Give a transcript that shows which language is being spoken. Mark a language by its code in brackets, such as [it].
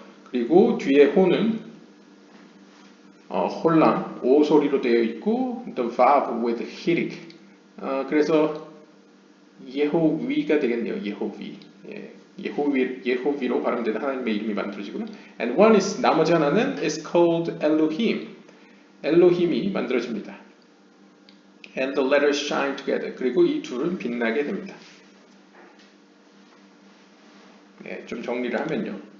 [ko] 그리고 뒤에 호는 홀람 오 소리로 되어 있고 [en] the vav with hirik. [ko] 그래서 예호위가 되겠네요. 예호위. 예, 예호위로 발음되는 하나님의 이름이 만들어지고요. [en] And one is [ko] 나머지 하나는 [en] is called Elohim. [ko] 엘로힘이 만들어집니다. [en] And the letters shine together. [ko] 그리고 이 둘은 빛나게 됩니다. 네, 좀 정리를 하면요.